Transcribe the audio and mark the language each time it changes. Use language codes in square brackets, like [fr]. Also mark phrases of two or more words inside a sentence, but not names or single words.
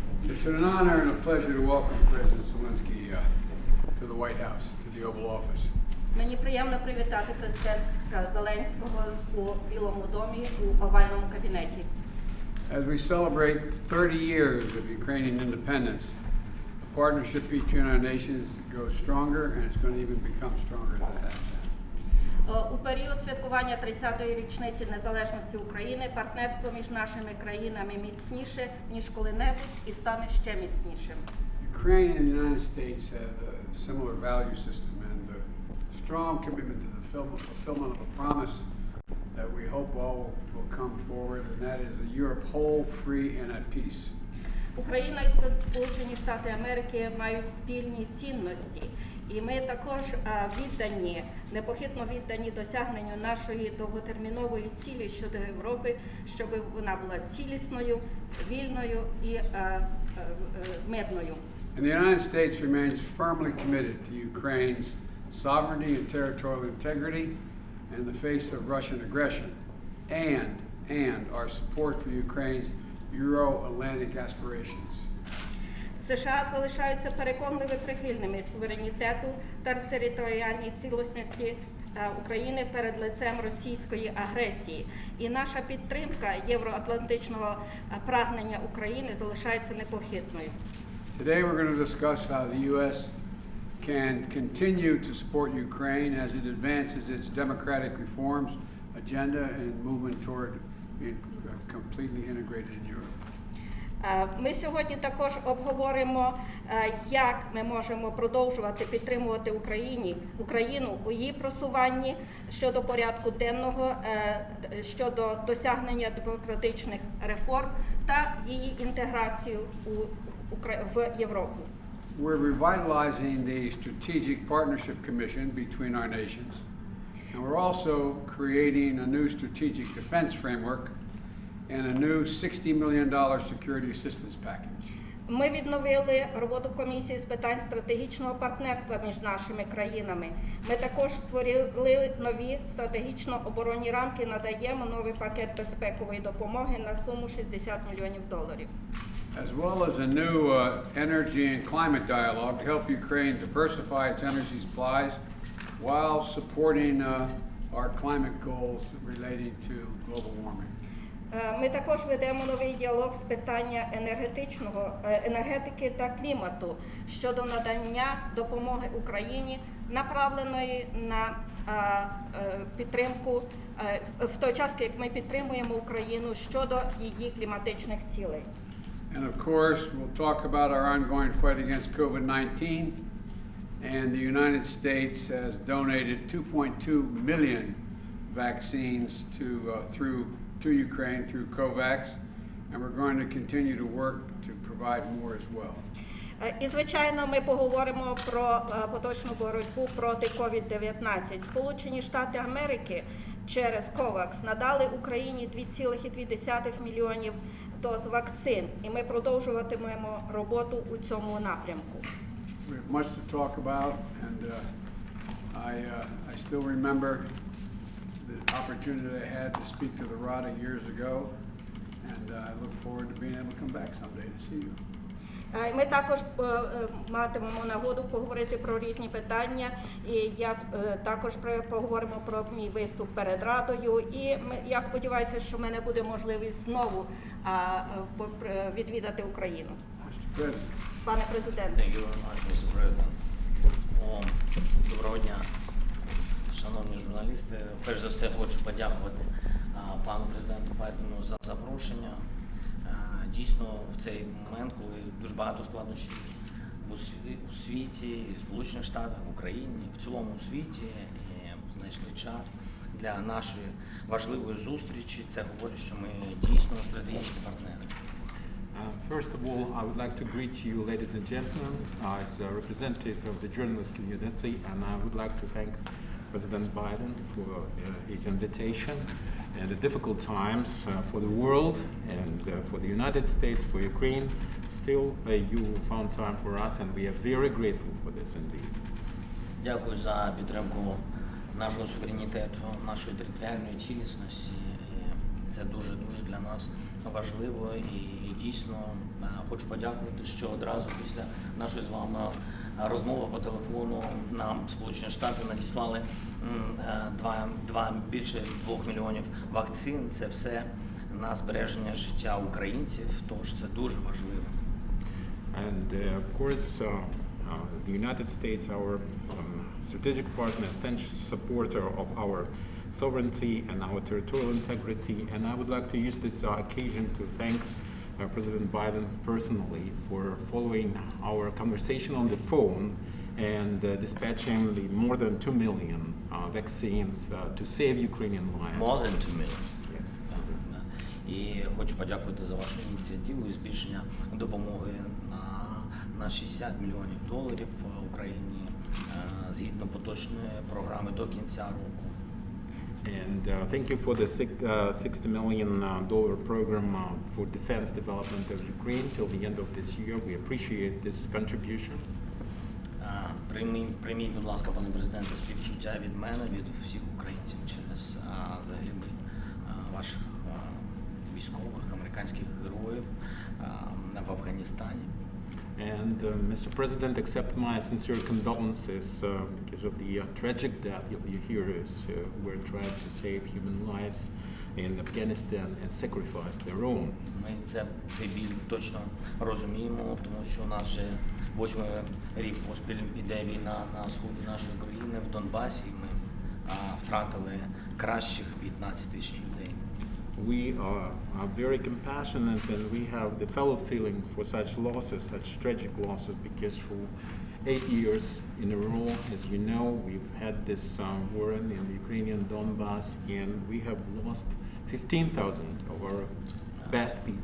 [en] It's an honor and a pleasure to welcome President Zelensky to the White House, to the Oval Office. [uk] Мені приємно привітати президента Зеленського у Білому домі у овальному кабінеті. [en] As we celebrate 30 years of Ukrainian independence, the partnership between our nations grows stronger, and it's going to even become stronger than it has been. [uk] У період святкування 30-ї річниці незалежності України партнерство між нашими країнами міцніше, ніж коли-небудь, і стане ще міцнішим. [en] Ukraine and the United States have a similar value system and a strong commitment to the fulfillment of a promise that we hope all will come forward, and that is a Europe whole, free, and at peace. [uk] Україна і Сполучені Штати Америки мають спільні цінності, і ми також віддані, непохитно віддані досягненню нашої довготермінової цілі щодо Європи, щоб вона була цілісною, вільною і мирною. [en] And the United States remains firmly committed to Ukraine's sovereignty and territorial integrity in the face of Russian aggression, and our support for Ukraine's Euro-Atlantic aspirations. [uk] США залишаються переконливо прихильними суверенітету та територіальній цілісності України перед лицем російської агресії. І наша підтримка євроатлантичного прагнення України залишається непохитною. [en] Today we're going to discuss how the U.S. can continue to support Ukraine as it advances its democratic reforms agenda and movement toward being completely integrated in Europe. [uk] Ми сьогодні також обговоримо, як ми можемо продовжувати підтримувати Україну у її просуванні щодо порядку денного, щодо досягнення демократичних реформ та її інтеграцію в Європу. [en] We're revitalizing the Strategic Partnership Commission between our nations, and we're also creating a new strategic defense framework and a new $60 million security assistance package. [uk] Ми відновили роботу комісії з питань стратегічного партнерства між нашими країнами. Ми також створили нові стратегічно-оборонні рамки, надаємо новий пакет безпекової допомоги на суму $60 мільйонів. [en] As well as a new energy and climate dialogue to help Ukraine diversify its energy supplies while supporting our climate goals relating to global warming. [uk] Ми також ведемо новий діалог з питання енергетики та клімату щодо надання допомоги Україні, направленої на підтримку в той час, як ми підтримуємо Україну щодо її кліматичних цілей. [en] And of course, we'll talk about our ongoing fight against COVID-19, and the United States has donated 2.2 million vaccines to Ukraine through COVAX, and we're going to continue to work to provide more as well. [uk] І, звичайно, ми поговоримо про поточну боротьбу проти COVID-19. Сполучені Штати Америки через COVAX надали Україні 2,2 мільйонів доз вакцин, і ми продовжуватимемо роботу у цьому напрямку. [en] We have much to talk about, and I still remember the opportunity I had to speak to the RADA years ago, and I look forward to being able to come back someday to see you. [uk] Ми також матимемо нагоду поговорити про різні питання, і також поговоримо про мій виступ перед Радою, і я сподіваюся, що в мене буде можливість знову відвідати Україну. [en] Mr. President. [uk] Пане президенте. [en] Thank you very much, Mr. President. [uk] Доброго дня, шановні журналісти. Перш за все хочу подякувати пану президенту Байдену за запрошення. Дійсно, в цей момент, коли дуже багато складнощів у світі, в Сполучених Штатах, в Україні, в цілому у світі, знайшли час для нашої важливої зустрічі. Це говорить, що ми дійсно стратегічні партнери. [en] First of all, I would like to greet you, ladies and gentlemen, as representatives of the journalist community, and I would like to thank President Biden for his invitation in the difficult times for the world and for the United States, for Ukraine. Still, you found time for us, and we are very grateful for this indeed. [uk] Дякую за підтримку нашого суверенітету, нашої територіальної цілісності. Це дуже для нас важливо, і дійсно Хочу подякувати, що одразу після нашої з вами розмови по телефону нам Сполучені Штати надіслали більше 2 мільйонів вакцин. Це все на збереження життя українців, тож це дуже важливо. [en] And of course, the United States, our strategic partner, staunch supporter of our sovereignty and our territorial integrity. And I would like to use this occasion to thank President Biden personally for following our conversation on the phone and dispatching the more than 2 million vaccines to save Ukrainian lives. More than 2 million. Yes. [uk] І хочу подякувати за вашу ініціативу і збільшення допомоги на 60 мільйонів доларів Україні згідно поточної програми до кінця року. [en] And thank you for the $60 million program for defense development of Ukraine till the end of this year. We appreciate this contribution. [uk] Прийміть, будь ласка, пане президенте, співчуття від мене, від всіх українців через загибель ваших військових, американських героїв в Афганістані. [en] And Mr. President, accept my sincere condolences because of the tragic death of your heroes who were trying to save human lives in Afghanistan and sacrificed their own. [uk] Ми цей біль точно розуміємо, тому що у нас вже 8-й рік поспіль іде війна на сході нашої країни, в Донбасі. Ми втратили кращих 15 тисяч людей. [en] We are very compassionate and we have the fellow feeling for such losses, such tragic losses, because for 8 years in a row, as you know, we've had this war in the Ukrainian Donbass, and we have lost 15,000 of our best people.